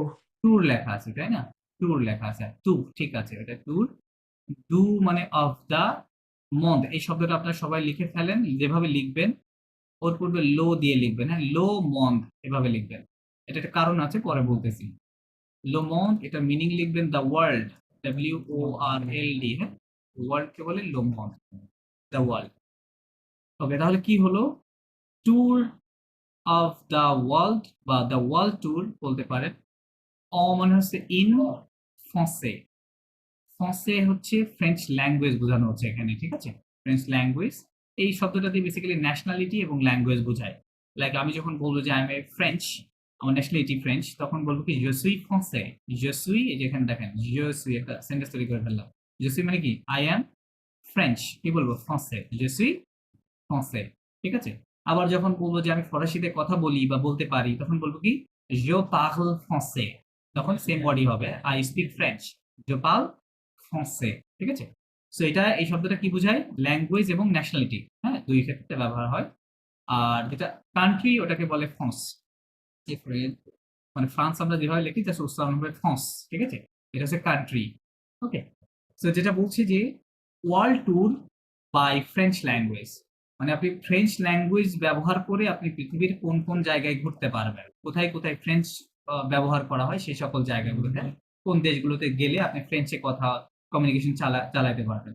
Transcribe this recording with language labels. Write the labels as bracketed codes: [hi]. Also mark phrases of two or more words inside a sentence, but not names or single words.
[bn] ট্যুর লেখা আছে, তাই না? ট্যুর লেখা আছে, টু, ঠিক আছে, এটা ট্যুর। ডু মানে [en] of the month, [bn] এই শব্দটা আপনারা সবাই লিখে ফেলেন, যেভাবে লিখবেন ওর পূর্বে লো দিয়ে লিখবেন। হ্যাঁ, [fr] le monde [bn] এভাবে লিখবেন। এটা একটা কারণ আছে, পরে বলতেছি। [fr] le monde, [bn] এটা মিনিং লিখবেন [en] the world, [bn] WORLD। হ্যাঁ, ওয়ার্ল্ড কে বলে [fr] le monde, [en] the world. [bn] ওকে, তাহলে কি হলো? [en] tour of the world [bn] বা [en] the world tour [bn] বলতে পারেন। অ মানে হচ্ছে ইন ফ্রান্সে, ফ্রান্সে হচ্ছে [en] French language [bn] বোঝানো হচ্ছে এখানে, ঠিক আছে, [en] French language. [bn] এই শব্দটা দিয়ে বেসিক্যালি ন্যাশনালিটি এবং ল্যাঙ্গুয়েজ বোঝায়। লাইক আমি যখন বলবো যে [en] I am a French, [bn] আমার ন্যাশনালিটি ফ্রেঞ্চ, তখন বলবো কি [fr] je suis français, je suis, [bn] এই যেখানে দেখেন [fr] je suis, [bn] একটা সেন্টেন্স তৈরি করে ফেললাম। [fr] je suis [bn] মানে কি [en] I am French, [bn] কি বলবো? ফ্রান্সে, [fr] je suis français, [bn] ঠিক আছে। আবার যখন বলবো যে আমি ফরাসিতে কথা বলি বা বলতে পারি, তখন বলবো কি [fr] je parle français, [bn] তখন সেম বডি হবে, [en] I speak French, [fr] je parle français, [bn] ঠিক আছে। সো এটা, এই শব্দটা কি বোঝায়? ল্যাঙ্গুয়েজ এবং ন্যাশনালিটি, হ্যাঁ, দুই ক্ষেত্রে ব্যবহার হয়। আর যেটা কান্ট্রি, ওটাকে বলে ফ্রান্স, মানে ফ্রান্স আমরা যেভাবে লিখি জাস্ট উচ্চারণ হবে ফ্রান্স, ঠিক আছে। এটা হচ্ছে কান্ট্রি। ওকে, সো যেটা বলছি যে [en] world tour by French language, [bn] মানে আপনি [en] French language [bn] ব্যবহার করে আপনি পৃথিবীর কোন কোন জায়গায় ঘুরতে পারবেন, কোথায় কোথায় ফ্রেঞ্চ ব্যবহার করা হয়, সেই সকল জায়গাগুলোতে, কোন দেশগুলোতে গেলে আপনি ফ্রেঞ্চে কথা কমিউনিকেশন চালাতে পারবেন।